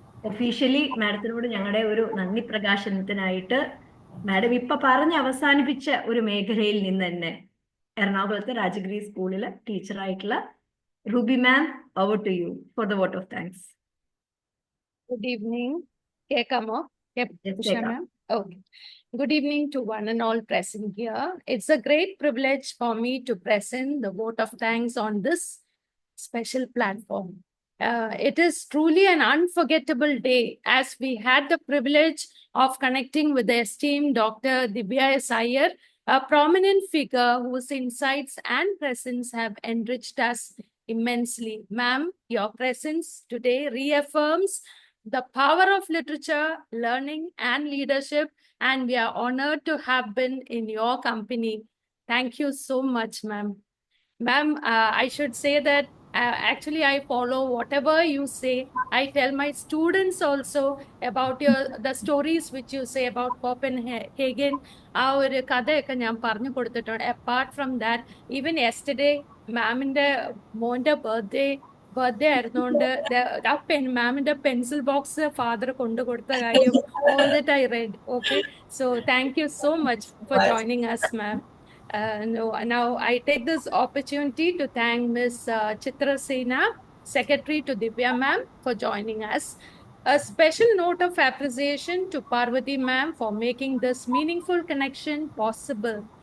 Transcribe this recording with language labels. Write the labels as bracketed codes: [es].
[ml] Officially മാഡത്തിനോട് ഞങ്ങളുടെ ഒരു നന്ദി പ്രകാശനത്തിനായിട്ട് മാഡം ഇപ്പൊ പറഞ്ഞ് അവസാനിപ്പിച്ച ഒരു മേഖലയിൽ നിന്ന് തന്നെ എറണാകുളത്തെ രാജഗിരി സ്കൂളിലെ ടീച്ചറായിട്ടുള്ള Ruby ma'am, [en] Over to you for the vote of thanks. Good evening. [ml] കേൾക്കാമോ? [en] Ma'am? Okay. Good evening to one and all present here. It's a great privilege for me to present the vote of thanks on this special platform. It is truly an unforgettable day as we had the privilege of connecting with the esteemed Dr. Divya S. Iyer, a prominent figure whose insights and presence have enriched us immensely. Ma'am, your presence today reaffirms the power of literature, learning, and leadership, and we are honored to have been in your company. Thank you so much, ma'am. Ma'am, I should say that actually I follow whatever you say. I tell my students also about the stories which you say about Copenhagen. [ml] ആ ഒരു കഥയൊക്കെ ഞാൻ പറഞ്ഞു കൊടുത്തിട്ടുണ്ട്. [en] Apart from that, even yesterday, [ml] മാമിന്റെ മോന്റെ birthday ആയിരുന്നോണ്ട് മാമിന്റെ pencil box father കൊണ്ടു കൊടുത്ത കാര്യം [en] all that I read. Okay, so thank you so much for joining us, ma'am. Now I take this opportunity to thank Ms. Chitra Sena, Secretary to Divya ma'am, for joining us. A special note of appreciation to Parvati ma'am for making this meaningful connection possible.